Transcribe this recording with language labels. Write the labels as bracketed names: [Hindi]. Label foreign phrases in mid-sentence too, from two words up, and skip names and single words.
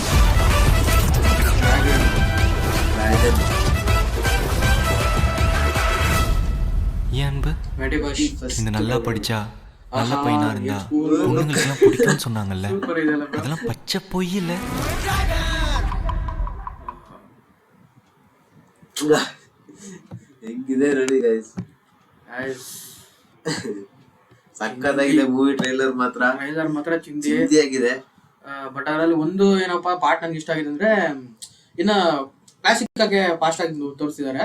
[Tamil] இந்த நல்லா படிச்சா நல்ல பையனா இருந்தா பொண்ணுங்களுக்கு எல்லாம் பிடிக்கும்னு சொன்னாங்கல்ல, அதெல்லாம் பச்சை பொய் இல்ல. [Kannada] ಹೆಂಗಿದೆ ನೋಡಿ ಗೈಸ್, ಸಕ್ಕತ್ತಾಗಿದೆ ಮೂವಿ. ಟ್ರೈಲರ್ ಮಾತ್ರ ಚಿಂದಿಯಾಗಿದೆ. ಬಟ್ ಅದರಲ್ಲಿ ಒಂದು ಏನಪ್ಪಾ ಪಾರ್ಟ್ ನಂಗೆ ಇಷ್ಟ ಆಗಿದೆ ಅಂದ್ರೆ, ಇನ್ನ ಕ್ಲಾಸಿಕ್ ಆಗಿ ಫಾಸ್ಟ್ ಆಗಿ ತೋರಿಸಿದ್ದಾರೆ.